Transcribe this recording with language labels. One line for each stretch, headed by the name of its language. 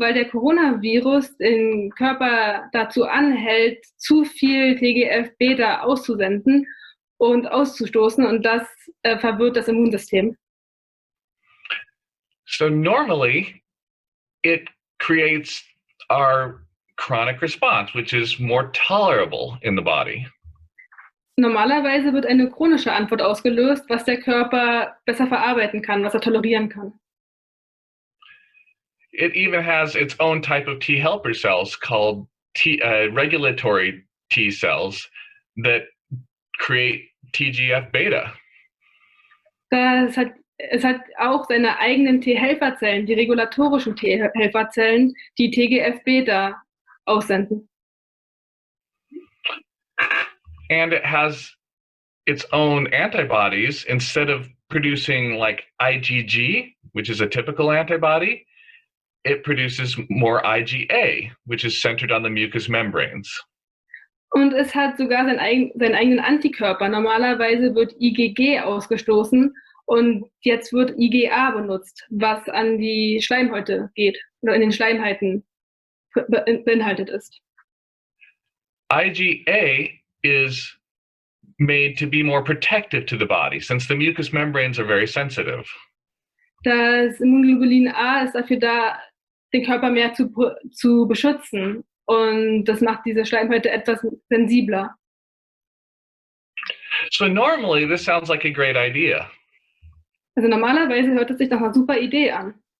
German: Weil der Coronavirus den Körper dazu anhält, zu viel TGF-beta auszusenden und auszustoßen, und das verwirrt das Immunsystem.
English: So normally it creates our chronic response, which is more tolerable in the body.
German: Normalerweise wird eine chronische Antwort ausgelöst, was der Körper besser verarbeiten kann, was er tolerieren kann.
English: It even has its own type of T helper cells called regulatory T cells that create TGF-beta.
German: Es hat auch seine eigenen T-Helferzellen, die regulatorischen T-Helferzellen, die TGF-beta aussenden.
English: And it has its own antibodies. Instead of producing like IgG, which is a typical antibody, it produces more IgA, which is centered on the mucous membranes.
German: Und es hat sogar seinen eigenen Antikörper. Normalerweise wird IgG ausgestoßen und jetzt wird IgA benutzt, was an die Schleimhäute geht oder in den Schleimhäuten beinhaltet ist.
English: IgA is made to be more protective to the body, since the mucous membranes are very sensitive.
German: Das Immunglobulin A ist dafür da, den Körper mehr zu beschützen. Und das macht diese Schleimhäute etwas sensibler.
English: So normally this sounds like a great idea.
German: Also normalerweise hört es sich nach einer super Idee an.